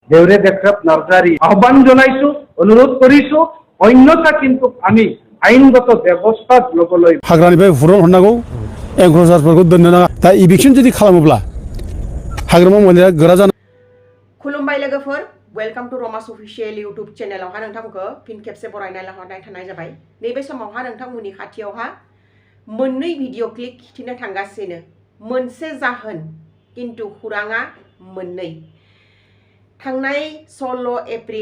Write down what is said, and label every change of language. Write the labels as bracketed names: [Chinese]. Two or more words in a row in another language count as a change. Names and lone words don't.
[Assamese] দেউরে দেবরাত নার্জারি আহ্বান জানাইছো অনুরোধ করিছো অন্যথা কিন্তু আমি আইনগত ব্যবস্থা লবলৈ [Bodo] हाग्रानिफ्राय हुरन हरनांगौ एंक्रसारफोरखौ दोननो नाङा दा इभिक्सन जुदि खालामोब्ला हाग्रामा मोननाया गोरा जानो खुलुमबाय लोगोफोर [English] welcome to [Bodo] रमास [English] official YouTube [Bodo] चेनेलावहा नोंथांमोनखौ फिन खेबसे बरायनाय लाहरनाय थानाय जाबाय नैबे समावहा नोंथांमोननि खाथियावहा मोननै [English] video clip [Bodo] खिथिनो थांगासिनो मोनसे जाहोन किन्तु खुराङा मोननै थांनाय 16 एप्रिल